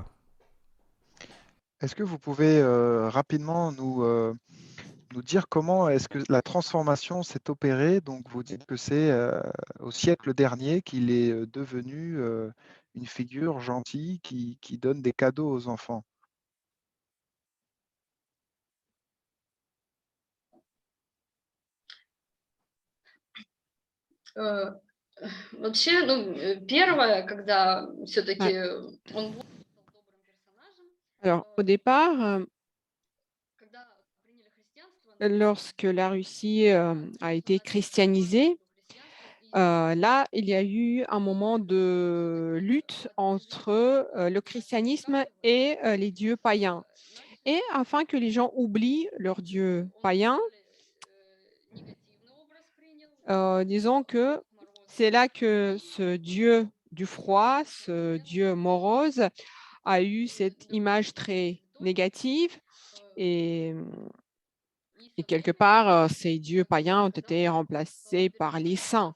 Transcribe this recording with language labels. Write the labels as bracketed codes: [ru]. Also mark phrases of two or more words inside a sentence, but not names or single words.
[fr] Est-ce que vous pouvez rapidement nous dire comment est-ce que la transformation s'est opérée? Donc, vous dites que c'est au siècle dernier qu'il est devenu une figure gentille qui donne des cadeaux aux enfants. [ru] Э, Вообще, ну, первое, когда [fr] Ouais. [ru] все-таки он был добрым персонажем, [fr] Alors, au départ, [ru] когда приняли христианство, [fr] lorsque la Russie a été christianisée, là, il y a eu un moment de lutte entre le christianisme et les dieux païens. Et afin que les gens oublient leurs dieux païens, disons que c'est là que ce dieu du froid, ce dieu morose, a eu cette image très négative et, et quelque part, ces dieux païens ont été remplacés par les saints.